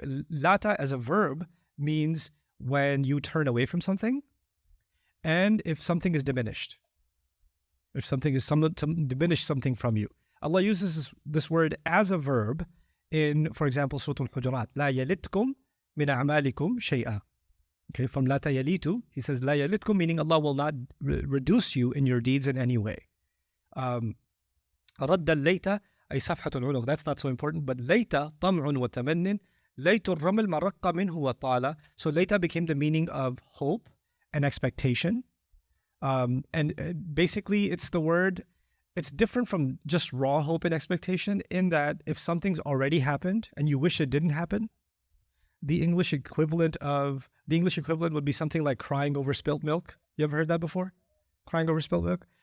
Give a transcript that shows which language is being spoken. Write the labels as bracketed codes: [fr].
[en] Lata as a verb means when you turn away from something, and if something is diminished. If something is diminish something from you. Allah uses this word as a verb in, for example, Surah Al-Hujurat. [ar] لا يلتكم من أعمالكم شيئا. [en] Okay, from la yalitu, he says la yalitkum, meaning Allah will not reduce you in your deeds in any way. [ar] رد الليت أي صفحة العنق. [en] That's not so important, but layta [ar] طمع وتمن ليت الرمل ما رق منه وطال. [en] So layta became the meaning of hope and expectation. And basically it's the word, it's different from just raw hope and expectation in that if something's already happened and you wish it didn't happen, the English equivalent would be something like crying over spilt milk. You ever heard that before? Crying over spilt milk?